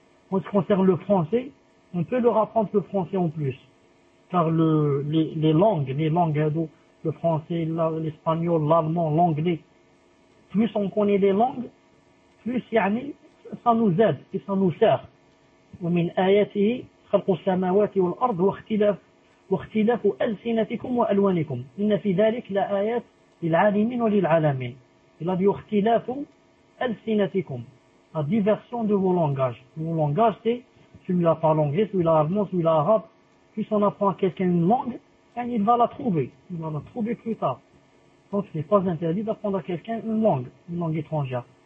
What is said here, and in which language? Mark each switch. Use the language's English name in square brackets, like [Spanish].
[French] En ce qui concerne le français, on peut leur apprendre le français en plus. Car les langues, le français, l'espagnol, l'allemand, l'anglais, plus on connaît les langues, plus يعني ça nous aide et ça nous sert. [Arabic] ومن آياته خلق السماوات والأرض واختلاف ألسنتكم وألوانكم إن في ذلك لآيات للعالمين وللعالمين. [French] Il a dit [Arabic] اختلاف ألسنتكم, [French] la diversion de vos langages. Vos langages, c'est celui-là par l'anglais, celui-là allemand, celui-là arabe. Puis on apprend quelqu'un une langue, il va la trouver. Il va la trouver plus tard. Donc ce n'est pas interdit d'apprendre à quelqu'un une langue étrangère.